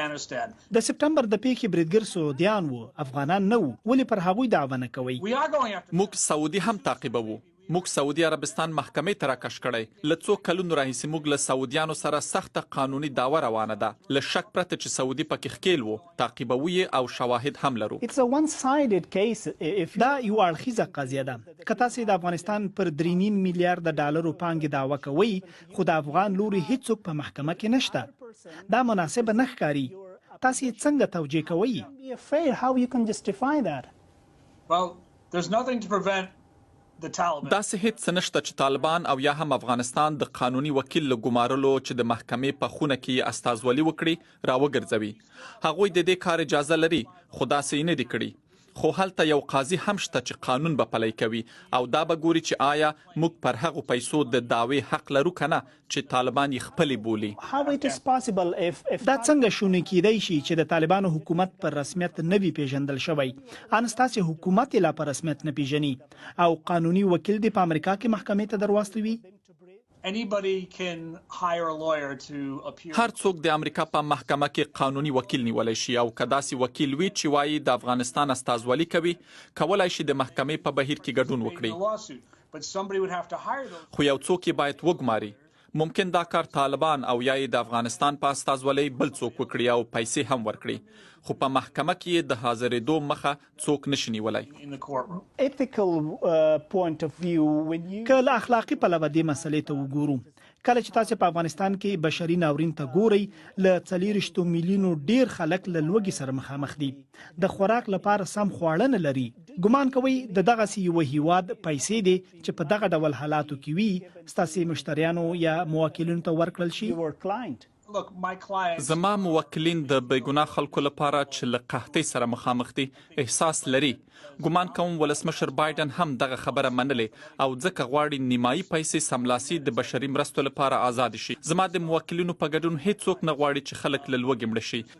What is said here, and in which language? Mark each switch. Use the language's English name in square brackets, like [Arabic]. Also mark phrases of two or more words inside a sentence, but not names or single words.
[Pashto] د سپټمبر د پیښې بریدګر سعودیان وو افغانان نه وو ولې پر هغوی دعوه نه کوي موږ سعودي هم تعقیبوو موږ سعودي عربستان محکمې ته راکش کړی له څو کلونو راهیسې موږ له سعودیانو سره سخته قانوني دعوه روانه ده له شک پرته چې سعودي پکې ښکیل وو تعقیبوو او شواهد هم لرو [English] It's a one-sided case. [Pashto] دا یو اړخیزه قضیه ده که تاسو د افغانستان پر 3.5 میلیارډ ډالرو پانګې دعوه کوي خو د افغان لوري هیڅوک په محکمه کې نشته دا مناسب نه ښکاري تاسو څنګه توجیه کوئ [English] How you can justify that? Well, there's nothing to prevent [Pashto] دا سه هیڅ نشته چې طالبان او یا هم افغانستان د قانوني وکیل له ګمارلو چې د محکمې په خونه کې استازولي وکړي راوګرځوي هغوی د دې کار اجازه لري خو دا سه نه دي کړي خو هلته یو قاضي هم شته چې قانون به پلی کوي او دا به ګوري چې آیا موږ پر هغو پیسو د دعوی حق لرو کنه چې طالبان یې خپلې بولي [English] How it is possible if [Pashto] دا څنګه شونې کیدای شي چې د طالبانو حکومت پر رسمیت نه وي پیژندل شوی انستاسي حکومت لا پر رسمیت نه پیژني او قانوني وکیل د امریکا کې محکمې ته درواستوي [English] Anybody can hire a lawyer to appear. [Pashto] هر څوک د امریکا په محکمه کې قانوني وکیل نیولای شي او کداسي وکیل وی چې وایي د افغانستان استازولي کوي کولای شي د محکمې په بهیر کې ګډون وکړي خو یو څوک باید وګماري ممکن دا کار طالبان او یا د افغانستان په استازولي بل څوک وکړي او پیسې هم ورکړي خو په محکمه کې د حاضرېدو مخه څوک نشي نیولای [English] ethical point of view when you [Pashto] کله اخلاقی په لور دې مسلې ته وګورو کله چې تاسو په افغانستان کې بشري ناورین ته ګورئ ل 4 میلیونو ډیر خلک له لوږې سره مخامخ دي د خوراک لپاره سم خواړه نه لري ګمان کوي د دغه سی یو هیواد پیسې دي چې په دغه ډول حالاتو کې وي ستاسو مشتریانو یا موکلینو ته ورکړل شي [English] look, my clients. [Pashto] زما موکلین د بیګناه خلکو لپاره چې له قحطۍ سره مخامخ دي احساس لري. ګمان کوم ولسمشر بایدن هم دغه خبره منلې او ځکه غواړي نیمایي پیسې سملاسي د بشري مرستو لپاره آزاد شي. زما د موکلینو په ګډون هیڅوک نه غواړي چې خلک له لوږې مړه شي.